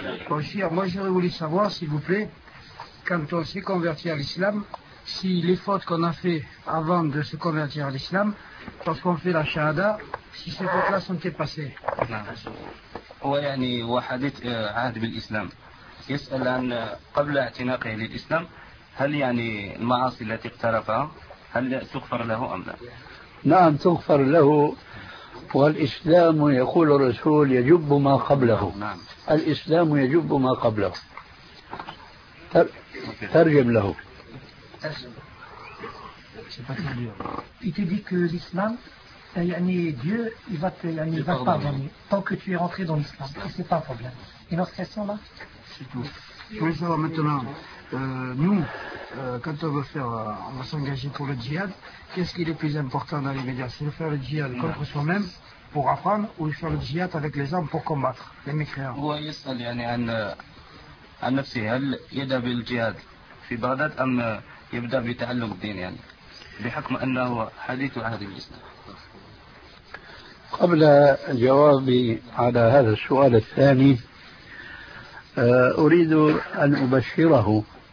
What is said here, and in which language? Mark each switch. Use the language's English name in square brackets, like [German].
[French] Monsieur, moi je voulais savoir s'il vous plaît, quand on s'est converti à l'islam, si les fautes qu'on a fait avant de se convertir à l'islam, lorsqu'on fait la shahada, si ces fautes-là sont effacées. [Arabic] ويعني وحدت عهد بالإسلام. يسأل عن قبل اعتناقه للإسلام، هل يعني المعاصي التي اقترفها هل تغفر له أم لا؟ نعم تغفر له، والإسلام يقول الرسول يجب ما قبله. نعم. الإسلام يجب ما قبله. ترجم له. [French] C'est pas très dur. Il te dit que l'islam, Dieu, il va te, il va pardonner tant que tu es rentré dans l'islam. Et c'est pas un problème. Et notre question là? C'est tout. Je voulais savoir maintenant, nous, quand on veut faire, on va s'engager pour le djihad, qu'est-ce qui est le plus important dans l'immédiat? C'est de faire le djihad contre soi-même pour apprendre, ou de faire le djihad avec les hommes pour combattre les mécréants? Oui, c'est ça, il y a le djihad. [Arabic] في بغداد أم يبدأ بتعلم الدين، يعني بحكم أنه حديث عهد الإسلام؟ قبل جوابي على هذا السؤال الثاني، أريد أن أبشره